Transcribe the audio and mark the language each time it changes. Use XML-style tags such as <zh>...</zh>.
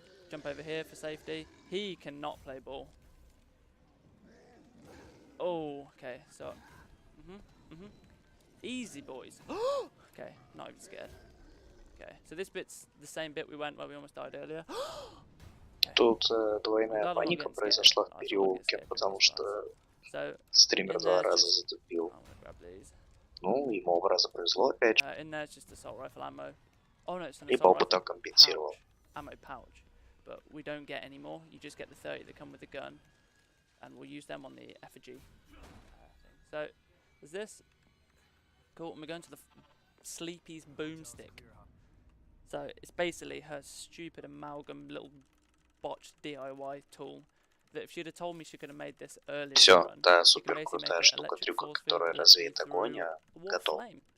<en>Jump over here for safety. He cannot play ball. Oh, okay. So, easy, boys. Okay, not even scared. Okay, so this bit's the same bit we went where we almost died earlier.</en> <ru>Тут двойная паника произошла в переулке, потому что стример 2 раза затупил. Ну, ему 2 раза повезло опять же. Либо опытом компенсировал.</ru> <en>Ammo pouch, but we don't get any more. You just get the 30 that come with the gun, and we'll use them on the effigy thing. So there's this. Cool, and we're going to the Sleepy's boomstick. So it's basically her stupid amalgam little botched DIY tool. That if she'd have told me she could have made this earlier,</en> <ru>Все, та супер крутая штука-трюка, которая развеет огонь, готова.</ru>